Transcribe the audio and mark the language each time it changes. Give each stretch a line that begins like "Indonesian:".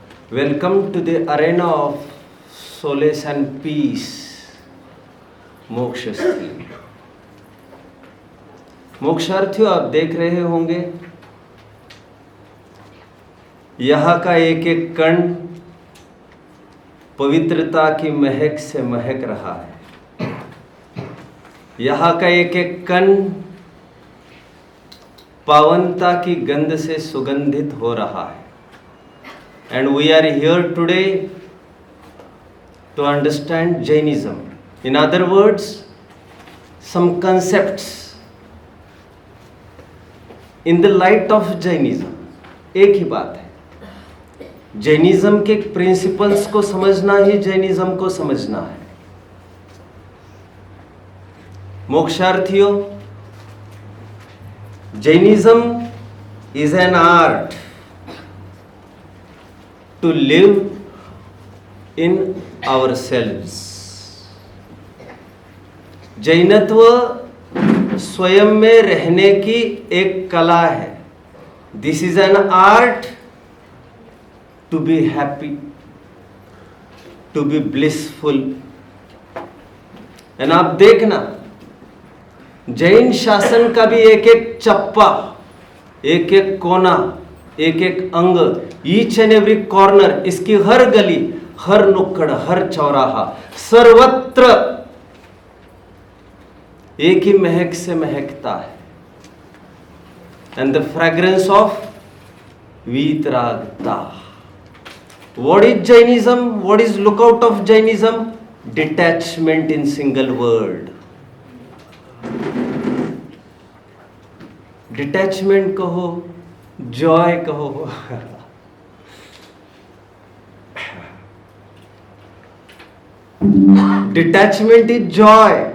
English: Welcome to the arena of solace and peace, Mokshasthali.
Hindi: मोक्षार्थियों, आप देख रहे होंगे यहाँ का एक एक कण पवित्रता की महक से महक रहा है। यहाँ का एक एक कण पावनता की गंध से सुगंधित हो रहा है।
English: And we are here today to understand Jainism. In other words, some concepts in the light of Jainism.
Hindi: एक ही बात है, जैनिज्म के प्रिंसिपल्स को समझना ही जैनिज्म को समझना है।
English: मोक्षार्थियों, Jainism is an art to live in ourselves.
Hindi: जैनत्व स्वयं में रहने की एक कला है।
English: This is an art to be happy, to be blissful.
Hindi: And आप देखना, जैन शासन का भी एक एक चप्पा, एक एक कोना, एक एक अंग,
English: each and every corner,
Hindi: इसकी हर गली, हर नुक्कड़, हर चौराहा, सर्वत्र एक ही महक से महकता है।
English: And the fragrance of vitaragata. What is Jainism? What is lookout of Jainism? Detachment in single word. Detachment कहो, joy कहो, detachment is joy.